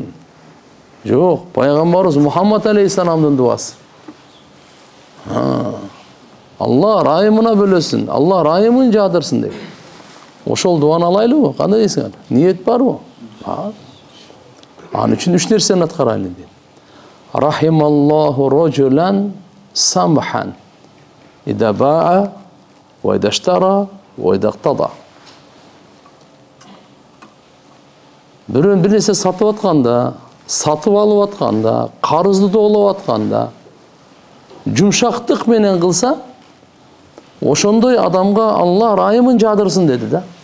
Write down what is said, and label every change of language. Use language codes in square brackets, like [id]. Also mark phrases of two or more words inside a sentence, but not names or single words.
[ky] Жок, пайғамбарыбыз Мухаммад алейхиссаламдын дуасы. Алла райымына бөлөсүн, Алла райымын жадырсын деп. Ошол дуаны алайлыбы? Кандай дейсиң? Ниет барбы? Анын үчүн 3 нерсени аткарайлы дейт. [ar] رحم الله رجلا سمحا إذا باع وإذا اشترى وإذا اقتضى. [ky] Бирөөнүн бир нерсе сатып атканда, сатып алып атканда, карызды тоолоп атканда жумшактык менен кылса, ошондой адамга Алла райымын жадырсын деди да.